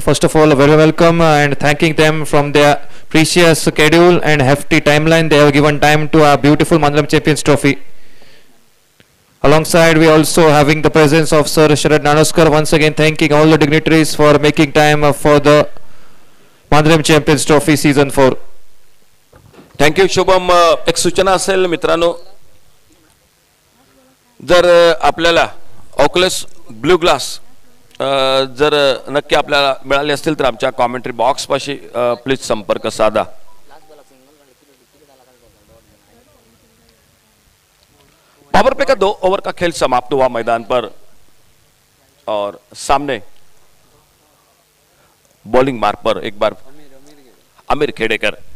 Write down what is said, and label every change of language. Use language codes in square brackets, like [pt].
[en] First of all, a very welcome and thanking them from their precious schedule and hefty timeline. They have given time to our beautiful Mandalam Champions Trophy. Alongside, we also having the presence of Sir Sharad Nanoskar. Once again, thanking all the dignitaries for making time for the Mandalam Champions Trophy Season 4. Thank you Shubham. [mr] एक सूचना असेल मित्रांनो, जर आपल्याला Oculus blue glass जर नक्की आपल्याला मिळाले असतील तर आमच्या कॉमेंट्री बॉक्स पाशी प्लीज संपर्क साधा. [hi] पावर प्ले का 2 ओवर का खेल समाप्त हुआ मैदान पर और सामने बॉलिंग मार्ग पर एक बार अमीर खेड़ेकर.